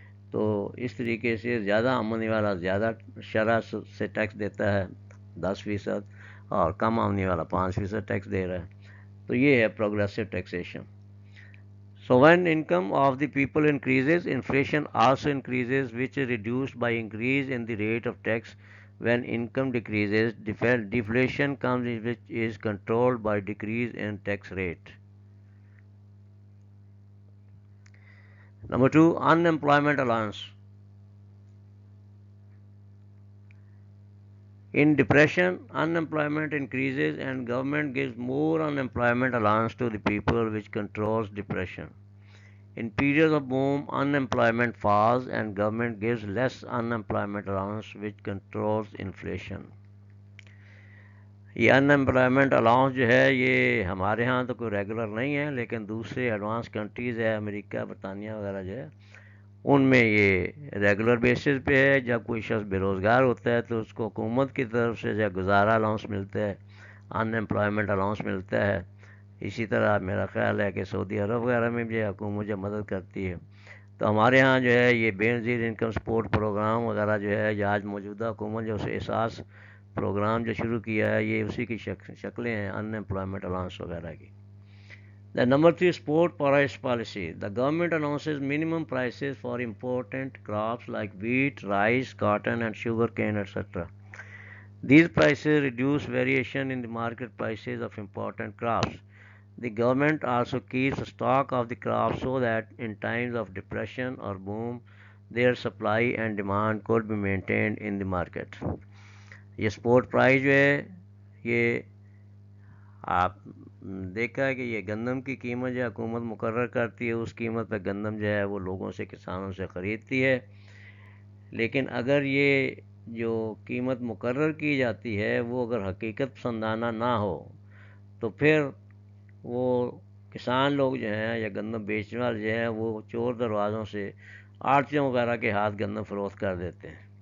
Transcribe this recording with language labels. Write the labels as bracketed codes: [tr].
[ur] تو اس طریقے سے زیادہ آمدنی والا زیادہ شرح سے ٹیکس دیتا ہے 10%، اور کم آمدنی والا 5% ٹیکس دے رہا ہے۔ تو یہ ہے progressive taxation. [en] So when income of the people increases, inflation also increases, which is reduced by increase in the rate of tax. When income decreases, deflation comes, which is controlled by decrease in tax rate. Number 2, unemployment allowance. In depression, unemployment increases and government gives more unemployment allowance to the people, which controls depression. In periods of boom, unemployment falls and government gives less unemployment allowance, which controls inflation. [ur] یہ unemployment allowance جو ہے یہ ہمارے ہاں تو کوئی regular نہیں ہے، لیکن دوسرے ایڈوانس کنٹریز ہے، امریکہ، برطانیہ وغیرہ جو ہے، ان میں یہ ریگولر بیسس پہ ہے۔ جب کوئی شخص بے روزگار ہوتا ہے تو اس کو حکومت کی طرف سے جو گزارا الاؤنس ملتا ہے، ان امپلائمنٹ الاؤنس ملتا ہے۔ اسی طرح میرا خیال ہے کہ سعودی عرب وغیرہ میں بھی حکومت جو مدد کرتی ہے۔ تو ہمارے ہاں جو ہے یہ بے نظیر انکم سپورٹ پروگرام وغیرہ جو ہے، یا آج موجودہ حکومت جو احساس پروگرام جو شروع کیا ہے، یہ اسی کی شکلیں ہیں ان امپلائمنٹ الاؤنس وغیرہ کی۔ [en] The number 3, export price policy. The government announces minimum prices for important crops like wheat, rice, cotton and sugar cane, etc. These prices reduce variation in the market prices of important crops. The government also keeps stock of the crops so that in times of depression or boom, their supply and demand could be maintained in the market. [ur] یہ support price جو ہے یہ آپ دیکھا ہے کہ یہ گندم کی قیمت جو حکومت مقرر کرتی ہے، اس قیمت پہ گندم جو ہے وہ لوگوں سے، کسانوں سے خریدتی ہے۔ لیکن اگر یہ جو قیمت مقرر کی جاتی ہے وہ اگر حقیقت پسندانہ نہ ہو تو پھر وہ کسان لوگ جو ہیں یا گندم بیچنے والے جو ہیں وہ چور دروازوں سے آڑھتیوں وغیرہ کے ہاتھ گندم فروخت کر دیتے ہیں۔